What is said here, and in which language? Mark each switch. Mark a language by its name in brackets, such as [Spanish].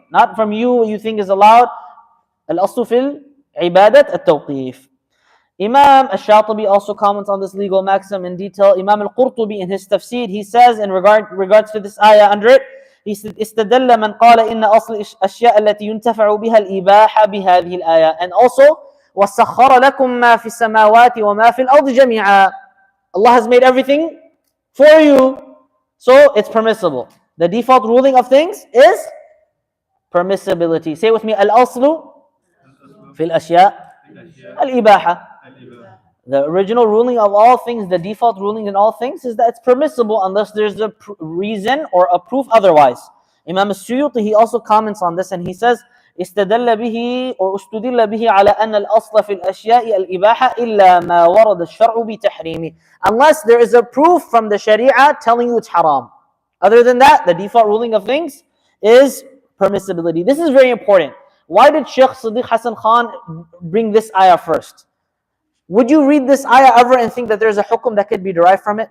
[English] Not from you what you think is allowed. [Arabic] Al-aslu fil ibadat at-tawqif. [English] Imam al-Shatibi also comments on this legal maxim in detail. Imam al-Qurtubi in his tafsir, he says in regards to this ayah under it, he said, [Arabic] استدل من قال إن أصل الأشياء التي ينتفع بها الإباحة بهذه الآية. [English] And also, [Arabic] وَسَخَّرَ لَكُم مَا فِي السَّمَاوَاتِ وَمَا فِي الْأَرْضِ جَمِيعًا. [English] Allah has made everything for you, so it's permissible. The default ruling of things is permissibility. Say with me, [Arabic] al-aslu fil ashya al-ibaha. [English] The original ruling of all things, the default ruling in all things is that it's permissible unless there's a reason or a proof otherwise. Imam al-Suyuti, he also comments on this and he says, [Arabic] استدل به أو استدل به على أن الأصل في الأشياء الإباحة إلا ما ورد الشرع بتحريمه. [English] Unless there is a proof from the Sharia telling you it's haram. Other than that, the default ruling of things is permissibility. This is very important. Why did Sheikh Siddiq Hassan Khan bring this ayah first? Would you read this ayah ever and think that there's a hukum that could be derived from it?